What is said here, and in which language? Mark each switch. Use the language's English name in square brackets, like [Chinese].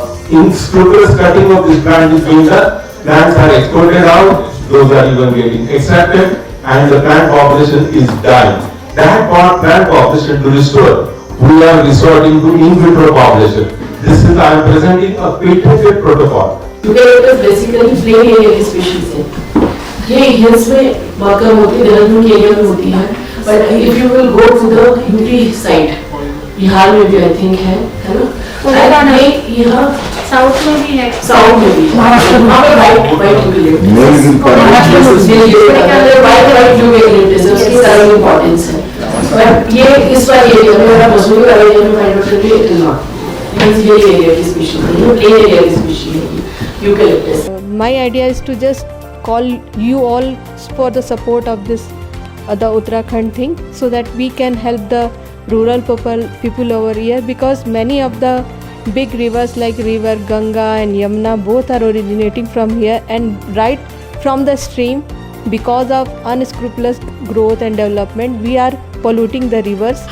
[English] In scrupulous cutting of this plant is being done, plants are exported out, those are even getting extracted, and the plant population is dying. That plant population to restore, we are resorting to in vitro population. This is, I am presenting a patented protocol. Eucalyptus basically plain area की species है. [Hindi] ये hills में बहुत कम होती है, देहरादून के area में होती है. [English] But if you will go to the UP side, [Hindi] Bihar में भी [English] I think है ना? And यहाँ [Hindi] साउथ में भी है. साउथ में भी. वहाँ पे white eucalyptus. white eucalyptus है, उसकी सारी importance है. But ये इस वाले एरिया में अगर मसूरी वाले एरिया में [English] find out [Hindi] करेंगे [English] it is not. [Hindi] Because ये एरिया की species है, ये plain area की species है, eucalyptus. [English] My idea is to just call you all for the support of this the Uttarakhand thing, so that we can help the rural people over here, because many of the big rivers like river Ganga and Yamuna both are originating from here, and right from the stream, because of unscrupulous growth and development, we are polluting the rivers.